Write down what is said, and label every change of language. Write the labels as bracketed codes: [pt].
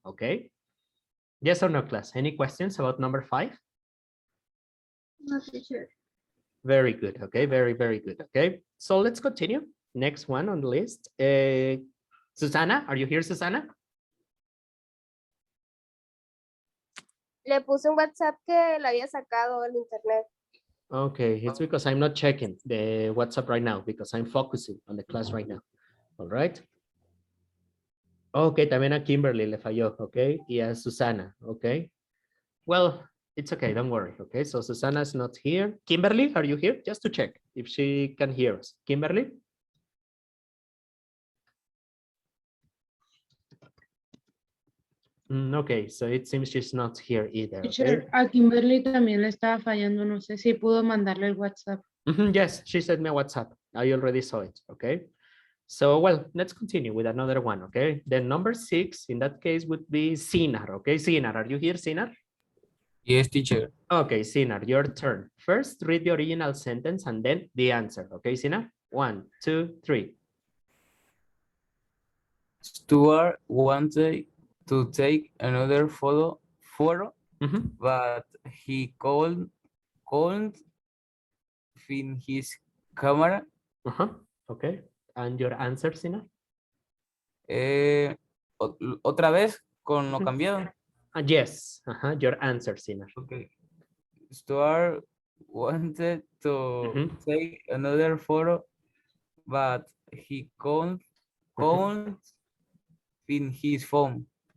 [en] Okay. Yes or no, class? Any questions about number 5? No, teacher. Very good. Okay, very, very good. Okay, so let's continue. Next one on the list. Susana, are you here, Susana? [es] Le puse un WhatsApp que le había sacado del internet. [en] Okay, it's because I'm not checking the WhatsApp right now because I'm focusing on the class right now. All right. [es] Okay, también a Kimberly le falló, okay, y a Susana, okay. [en] Well, it's okay, don't worry, okay. So Susana's not here. Kimberly, are you here? Just to check if she can hear us. Kimberly? Okay, so it seems she's not here either. Okay? [es] Teacher, a Kimberly también le estaba fallando, no sé si pudo mandarle el WhatsApp. [en] Yes, she sent me a WhatsApp. I already saw it, okay. So, well, let's continue with another one, okay? Then number 6, in that case, would be Sinar, okay? Sinar, are you here, Sinar? Yes, teacher. Okay, Sinar, your turn. First, read the original sentence and then the answer, okay, Sinar? 1, 2, 3. Stuart wanted to take another photo, but he couldn't find his camera. Okay, and your answer, Sinar? [es] Otra vez con lo cambiado. [en] Yes, your answer, Sinar. Okay. Stuart wanted to take another photo, but he couldn't find his phone.